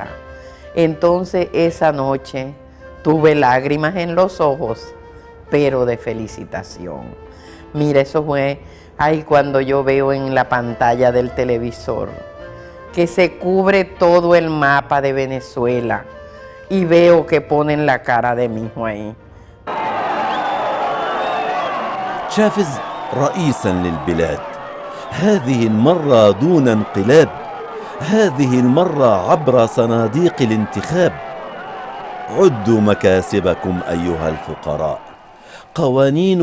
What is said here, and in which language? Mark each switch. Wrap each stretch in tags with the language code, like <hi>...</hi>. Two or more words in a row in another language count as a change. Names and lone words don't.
<es>Entonces esa noche tuve lágrimas en los ojos, pero de felicitación. Mira, eso fue ahí cuando yo veo en la pantalla del televisor que se cubre todo el mapa de Venezuela y veo que ponen la cara de mi hijo ahí.</es> <ar>شافز رئيسا للبلاد هذه المرة دون انقلاب هذه المرة عبر صناديق الانتخاب عدوا مكاسبكم أيها الفقراء قوانين</ar>